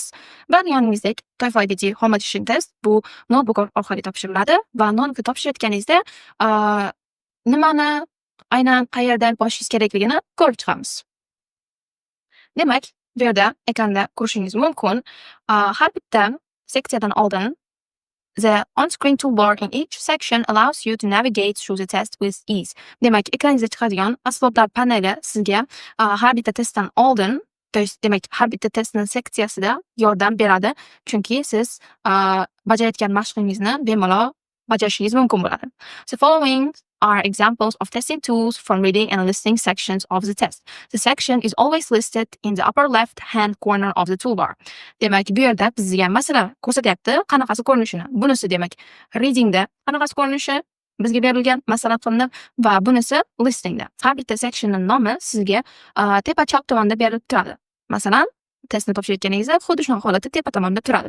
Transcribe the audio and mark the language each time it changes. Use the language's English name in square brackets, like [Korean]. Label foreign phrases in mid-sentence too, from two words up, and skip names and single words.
[Uzbek] Bilganingizdek, TOEFL IBT Home Edition test bu notebook orqali topshiriladi va notebookni topshirayotganingizda nimani aynan qayerdan boshlashingiz kerakligini ko'rib chiqamiz. Demak, bu yerda ekranda ko'rishingiz mumkin. Har bitta seksiyadan oldin [English] the on-screen toolbar in each section allows you to navigate through the test with ease. [Uzbek] Demak, ekraningizda chiqadigan asboblar paneli sizga har bitta testdan oldin, demak, har bitta testning seksiyasida yordam beradi, chunki siz bajarayotgan mashqingizni bemalol bajarishingiz mumkin bo'ladi. [English] So following are examples of testing tools from reading and listening sections of the test. The section is always listed in the upper left hand corner of the toolbar. [Uzbek] Demak, bu yerda bizga masalan ko'rsatyapti qanaqasi ko'rinishini. Bunisi demak readingda qanaqasi ko'rinishi bizga berilgan masalan qilinib va bunisi listeningda. Har bitta sectionning nomi sizga tepa chap tomonda berilib turadi. Masalan, testni topshirayotganingizda xuddi shunaqa holatda tepa tomonda turadi.